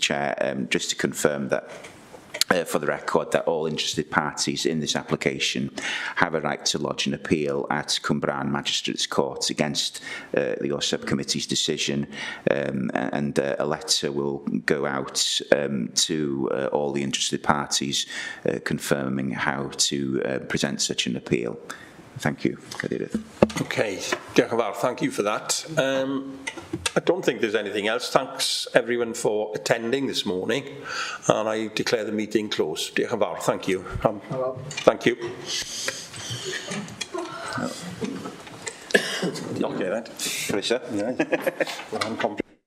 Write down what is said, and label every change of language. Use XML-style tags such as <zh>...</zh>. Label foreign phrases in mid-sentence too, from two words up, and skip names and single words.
<en>Chair, just to confirm that for the record, that all interested parties in this application have a right to lodge an appeal at Cwmbran Magistrates Court against your subcommittee's decision, and a letter will go out to all the interested parties confirming how to present such an appeal. Thank you, Cadeirydd.</en> <cy>Okay, diolch yn fawr.</cy> <en>Thank you for that. I don't think there's anything else. Thanks everyone for attending this morning, and I declare the meeting closed.</en> <cy>Diolch yn fawr.</cy> <en>Thank you. Thank you.</en> <cy>Diolch, Geraint. Croeso.</cy>